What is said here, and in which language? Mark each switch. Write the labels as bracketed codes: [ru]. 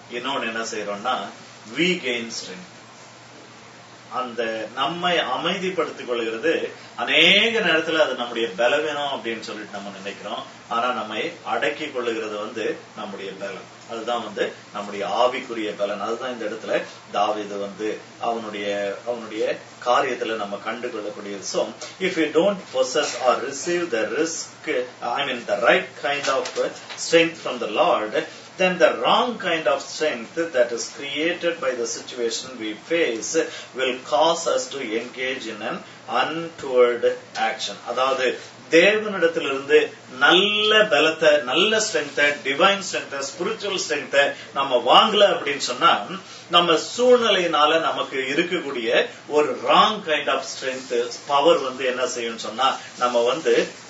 [ta] இன்னொன்னு என்ன செய்யறோம்னா, [en] we gain strength. [ta] அந்த நம்மை அமைதிப்படுத்திக் கொள்கிறது அநேக நேரத்துல அது நம்முடைய பலவீனம் அப்படின்னு சொல்லிட்டு நம்ம நினைக்கிறோம். ஆனா நம்மை அடக்கி கொள்ளுகிறது நம்முடைய பலம். அதுதான் நம்முடைய ஆவிக்குரிய பலன். அதுதான் இந்த இடத்துல தாவீது அவனுடைய காரியத்துல நம்ம கண்டு கொள்ளக்கூடியது. [en] So if you don't possess or receive the right kind of strength from the Lord, then the wrong kind of strength that is created by the situation we face will cause us to engage in an untoward action. [ta] அதாவது தேவனிடத்திலிருந்து நல்ல பலத்தை, நல்ல ஸ்ட்ரென்த்தை, divine ஸ்ட்ரென்த்தை, spiritual ஸ்ட்ரென்த்தை நம்ம வாங்கல அப்படின்னு சொன்னா, நம்ம சூழ்நிலையினால நமக்கு இருக்கக்கூடிய ஒரு wrong kind of strength power என்ன செய்யும் சொன்னா, நம்ம ஒரு